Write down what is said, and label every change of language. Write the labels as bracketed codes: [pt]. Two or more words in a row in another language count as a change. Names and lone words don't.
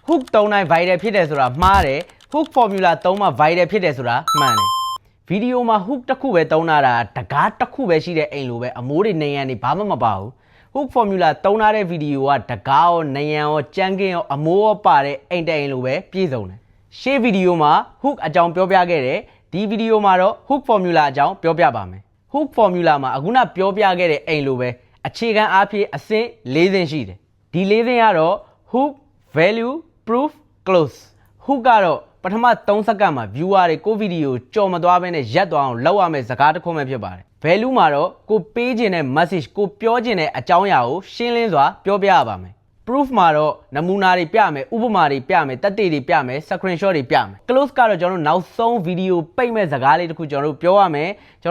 [my] hook 3တိုင်း viral ဖြစ်တယ်ဆိုတာမှားတယ် [en] hook formula [my] 3မှာ viral ဖြစ်တယ်ဆိုတာမှန်တယ်ဗီဒီယိုမှာ hook တစ်ခုပဲသုံးတာတကားတစ်ခုပဲရှိတဲ့အိမ်လိုပဲအမိုးတွေနေရန်တွေဘာမှမပါဘူး [en] hook formula [my] သုံးထားတဲ့ဗီဒီယိုကတကားရောနေရန်ရောကြမ်းကင်းရောအမိုးရောပါတဲ့အိမ်တိုင်လိုပဲပြည့်စုံတယ်ရှေ့ဗီဒီယိုမှာ hook အကြောင်းပြောပြ ခဲ့တယ်ဒီဗီဒီယိုမှာတော့ [en] hook formula [my] အကြောင်းပြောပြပါမယ် [en] hook formula [my] မှာအခုနပြောပြခဲ့တဲ့အိမ်လိုပဲအခြေခံအားဖြင့်အဆင့်၄ဆင့်ရှိတယ်ဒီ၄ဆင့်ကတော့ [en] hook value proof close hook [my] ကတော့ပထမ3စက္ကန့်မှာ viewer တွေကိုဗီဒီယိုကြော် မသွားဘဲနဲ့ရက်သွားအောင်လောက်ရမယ့်စကားတစ်ခုမှဖြစ်ပါတယ် value မှာတော့ကိုပေးခြင်းတဲ့ message ကိုပြောခြင်းတဲ့အကြောင်းအရာကိုရှင်းလင်းစွာပြောပြရပါမယ် proof မှာတော့နမူနာတွေပြ မယ်ဥပမာတွေပြမယ်တက်တေတွေပြမယ် screenshot တွေပြမယ် close ကတော့ကျွန်တော်တို့နောက်ဆုံးဗီဒီယိုပိတ်မဲ့စကားလေးတစ်ခုကျွန်တော်တို့ပြောရမယ်ကျွန်